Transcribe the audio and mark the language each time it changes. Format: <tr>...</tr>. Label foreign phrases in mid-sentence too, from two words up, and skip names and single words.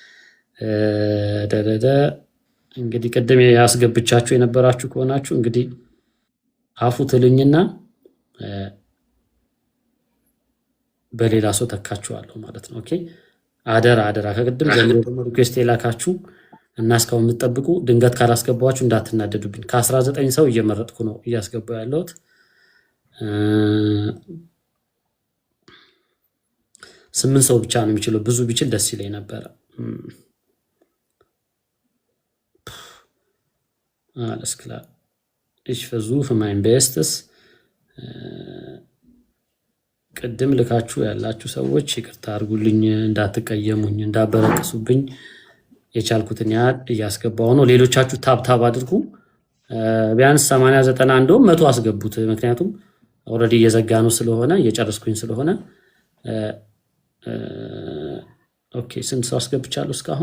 <am>እንግዲህ ቅድም ያስገብቻችሁ የነበራችሁ ከሆናችሁ እንግዲህ አፉ ትልኝና በሌላ ሰው ተካችኋለሁ ማለት ነው። ኦኬ አደራ ከቅድም ጀምሮ ደግሞ ሪኩዌስት የላካችሁ እና እስካሁን የምትጠብቁ ድንገት ካላስገባችሁ እንዳትናደዱብኝ። ከ19 ሰው እየመረጥኩ ነው እያስገባው ያለሁት። 8 ሰው ብቻ ነው የሚችለው። ብዙ ቢችል ደስ ይለኝ ነበረ።</am> <de>Alles klar. Ich versuche mein Bestes.</de> <am>ቅድም ልካችሁ ያላችሁ ሰዎች ይቅርታ አድርጉልኝ፣ እንዳትቀየሙኝ፣ እንዳበረከሱብኝ የቻልኩትን ያህል እያስገባው ነው። ሌሎቻችሁ ታብታብ አድርጉ። ቢያንስ 80 90 እንደውም 100 አስገቡት። ምክንያቱም ኦልሬዲ እየዘጋኑ ስለሆነ እየጨረስኩኝ ስለሆነ ኦኬ ስንት ሰው አስገብቻለሁ እስካሁን?</am>